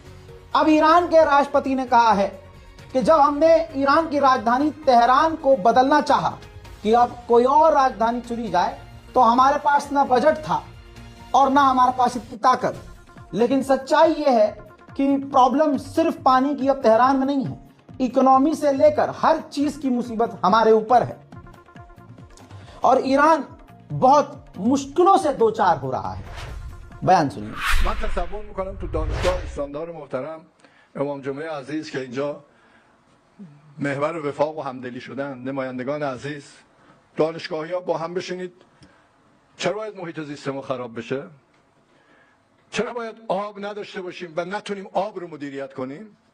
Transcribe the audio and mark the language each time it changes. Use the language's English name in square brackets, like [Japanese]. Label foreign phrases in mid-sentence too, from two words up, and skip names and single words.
[Hindi] अब ईरान के राष्ट्रपति ने कहा है कि जब हमने ईरान की राजधानी तेहरान को बदलना चाहा कि अब कोई और राजधानी चुनी जाए, तो हमारे पास ना बजट था और ना हमारे पास इतनी ताकत। लेकिन सच्चाई यह है कि प्रॉब्लम सिर्फ पानी की अब तेहरान में नहीं है, इकोनॉमी से लेकर हर चीज की मुसीबत हमारे ऊपर है और ईरान बहुत मुश्किलों से दो चार हो रहा है। बयान सुनिए। [Persian] من تصور میکنم تو دانشگاه استاندار محترم امام جمعه عزیز که اینجا محور وفاق و همدلی شدن، نمایندگان عزیز، دانشگاهی ها با هم بشینید. چرا باید محیط زیست ما خراب بشه؟ چرا باید آب نداشته باشیم و نتونیم آب رو مدیریت کنیم؟